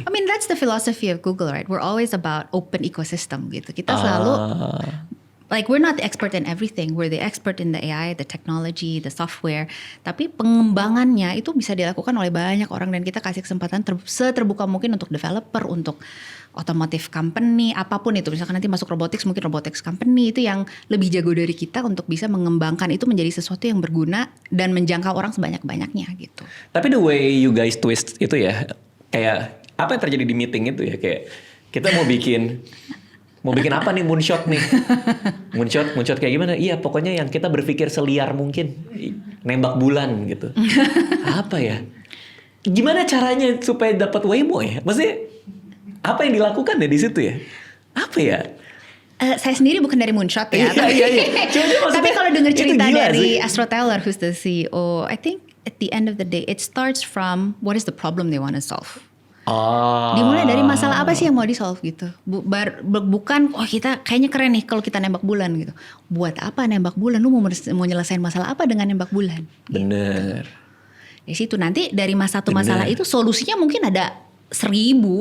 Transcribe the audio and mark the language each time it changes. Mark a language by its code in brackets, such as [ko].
[en] I mean that's the philosophy of Google, right? We're always about open ecosystem [id] gitu. Kita selalu [en] like we're not the expert in everything. We're the expert in the AI, the technology, the software. [id] Tapi pengembangannya itu bisa dilakukan oleh banyak orang dan kita kasih kesempatan seterbuka mungkin untuk developer, untuk automotive company, apapun itu. Misalkan nanti masuk robotics, mungkin robotics company itu yang lebih jago dari kita untuk bisa mengembangkan itu menjadi sesuatu yang berguna dan menjangkau orang sebanyak-banyaknya gitu. Tapi [en] the way you guys twist [id] itu ya, kayak apa yang terjadi di meeting itu ya, kayak kita mau bikin apa nih, moonshot nih. Moonshot kayak gimana? Iya, pokoknya yang kita berpikir seliar mungkin, nembak bulan gitu. Apa ya? Gimana caranya supaya dapat Waymo ya? Maksudnya apa yang dilakukan ya di situ ya? Apa ya? Saya sendiri bukan dari Moonshot ya. Iya. Tapi kalau dengar cerita dari sih. [en] Astro Teller, who's the CEO, I think at the end of the day it starts from what is the problem they want to solve. [id] Dimulai dari masalah apa sih yang mau di-solve gitu. Bukan kita kayaknya keren nih kalau kita nembak bulan gitu. Buat apa nembak bulan? Lu mau nyelesain masalah apa dengan nembak bulan? Bener. Di situ nanti dari satu masalah itu solusinya mungkin ada 1000.